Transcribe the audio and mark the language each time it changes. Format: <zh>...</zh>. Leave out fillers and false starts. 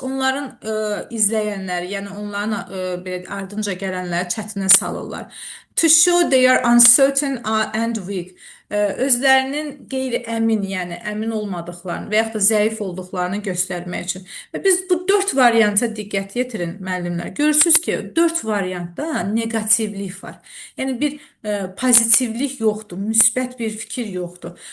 <az>Onların izləyənləri, yəni onların ardınca gələnləri çətinə salırlar.</az> <en>To show they are uncertain and weak.</en> <az>Özlərinin qeyri-əmin, yəni əmin olmadıqlarını və yaxud da zəif olduqlarını göstərmək üçün. Və biz bu 4 varianta diqqət yetirin, müəllimlər. Görürsünüz ki, 4 variantda negativlik var. Yəni bir pozitivlik yoxdur, müsbət bir fikir yoxdur.</az>